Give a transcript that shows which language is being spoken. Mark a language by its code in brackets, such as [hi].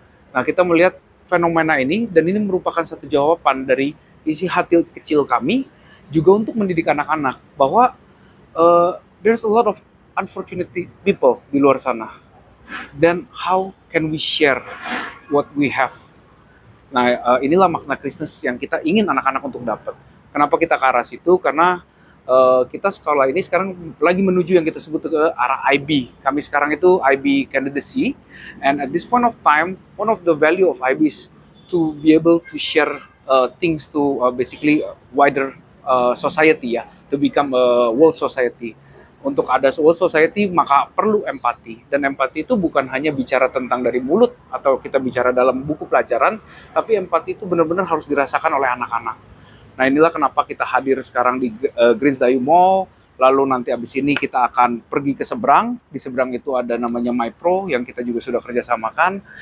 [id] Nah, kita melihat fenomena ini, dan ini merupakan satu jawaban dari isi hati kecil kami, juga untuk mendidik anak-anak, bahwa [en] there's a lot of unfortunate people [id] di luar sana. [en] Then how can we share what we have? [id] Nah, inilah makna Christmas yang kita ingin anak-anak untuk dapat. Kenapa kita ke arah situ? Karena kita sekolah ini sekarang lagi menuju yang kita sebut ke arah IB. Kami sekarang itu [en] IB candidacy, and at this point of time, one of the value of IB is to be able to share things to basically wider society, ya, to become a world society. [id] Untuk ada world society maka perlu empati, dan empati itu bukan hanya bicara tentang dari mulut atau kita bicara dalam buku pelajaran, tapi empati itu benar-benar harus dirasakan oleh anak-anak. Nah, inilah kenapa kita hadir sekarang di Greens Dayu Mall. Lalu nanti abis ini kita akan pergi ke seberang. Di seberang itu ada namanya MyPro yang kita juga sudah kerjasamakan.